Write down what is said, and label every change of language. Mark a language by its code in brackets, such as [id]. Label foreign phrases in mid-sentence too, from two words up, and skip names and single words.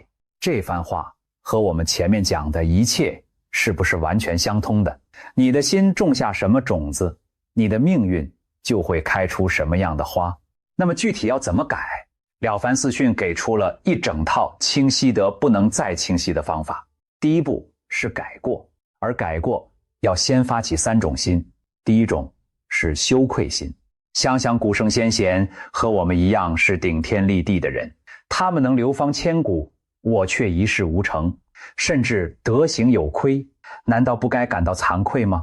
[zh] 這番話和我們前面講的一切是不是完全相通的？你的心種下什麼種子，你的命運就會開出什麼樣的花。那麼具體要怎麼改？了凡四訓給出了一整套清晰得不能再清晰的方法。第一步是改過，而改過要先發起3種心。第一種是羞愧心。想想古聖先賢和我們一樣是頂天立地的人，他們能流芳千古，我卻一事無成，甚至德行有虧，難道不該感到慚愧嗎？